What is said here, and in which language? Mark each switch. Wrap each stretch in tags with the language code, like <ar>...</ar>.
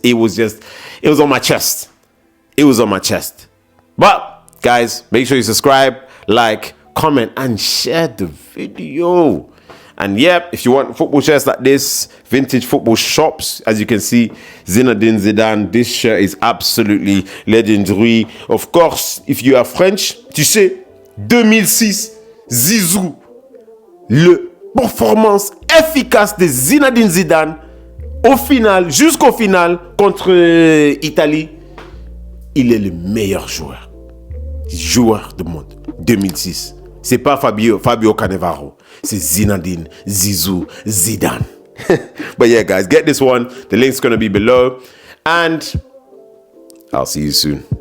<en>It was on my chest. It was on my chest. But guys, make sure you subscribe, like, comment and share the video. And yeah, if you want football shirts like this, vintage football shops, as you can see, Zinedine Zidane, this shirt is absolutely legendary. Of course, if you are French,</en> <fr>tu sais, 2006, Zizou, le performance efficace de Zinedine Zidane, au final, jusqu'au final, contre Italie, il est le meilleur joueur du monde, 2006. C'est pas Fabio Cannavaro. C'est Zinedine Zizou Zidane.</fr> <en>But yeah, guys, get this one. The link's going to be below. And I'll see you soon.</en>